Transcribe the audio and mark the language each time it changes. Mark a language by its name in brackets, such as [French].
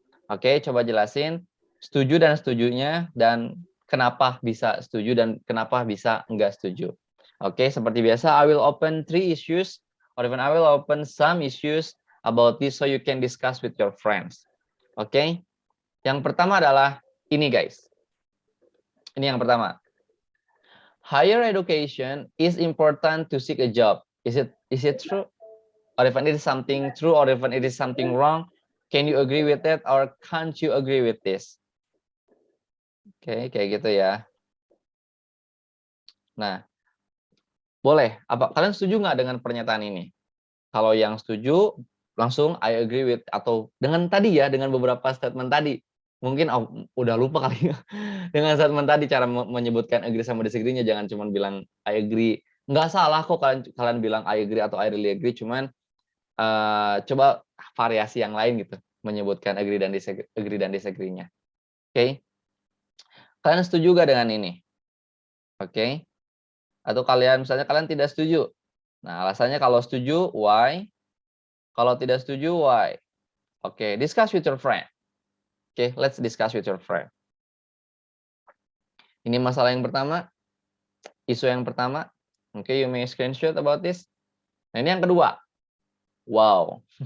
[Indonesian] Oke, coba jelasin setuju dan setujunya, dan kenapa bisa setuju dan kenapa bisa enggak setuju. Oke, seperti biasa, [English] I will open 3 issues, or even I will open some issues about this so you can discuss with your friends. [Indonesian] Oke, yang pertama adalah ini guys. Ini yang pertama. [English] Higher education is important to seek a job. Is it true? Or even it is something true, or even it is something wrong? Can you agree with that, or can't you agree with this? [Indonesian] Oke, kayak gitu ya. Nah, Boleh. Apa kalian setuju nggak dengan pernyataan ini? Kalau yang setuju, langsung [English] I agree with [Indonesian] atau dengan tadi ya, dengan beberapa statement tadi. Mungkin udah lupa kali ya. Dengan statement tadi cara menyebutkan agree sama disagree-nya, jangan cuman bilang [English] I agree. [Indonesian] Nggak salah kok kalian kalian bilang [English] I agree [Indonesian] atau [English] I really agree, [Indonesian] cuman, coba variasi yang lain gitu, menyebutkan agree dan disagree-nya. Oke? Kalian setuju nggak dengan ini? Oke? Atau misalnya kalian tidak setuju. Nah, alasannya kalau setuju, why? Kalau tidak setuju, why? [English] Oke, discuss with your friend. Oke, let's discuss with your friend. [Indonesian] Ini masalah yang pertama, isu yang pertama. Oke, [English] you may screenshot about this. [Indonesian] Nah, ini yang kedua. Wow.